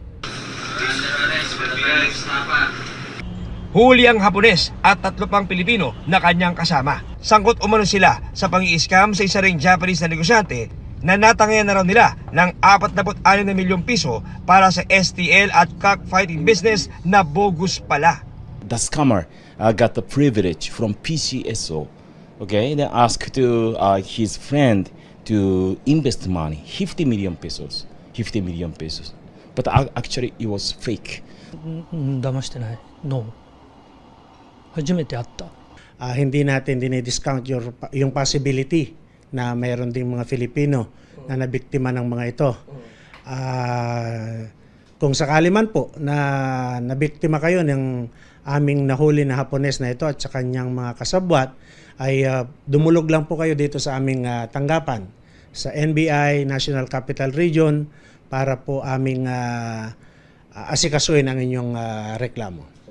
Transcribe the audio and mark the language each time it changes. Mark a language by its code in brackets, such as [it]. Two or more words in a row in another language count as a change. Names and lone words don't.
[tl] Huli ang Hapones at 3 pang Pilipino na kanyang kasama. Sangkot umano sila sa pang-i-scam sa isa ring Japanese na negosyante na natangayan na raw nila ng 46 na milyong piso para sa STL at [en] cockfighting business [tl] na bogus pala. [en] The scammer got the privilege from PCSO, okay, then asked to his friend to invest money, 50 million pesos. But actually it was fake. [ja] 騙してないの初めて会った。 [tl] Hindi natin dinidiscount yung possibility na mayroon ding mga Filipino na nabiktima ng mga ito. Kung sakali man po na nabiktima kayo ng aming nahuli na Hapones na ito at sa kanyang mga kasabwat, ay dumulog lang po kayo dito sa aming tanggapan sa NBI National Capital Region para po aming asikasuin ang inyong reklamo.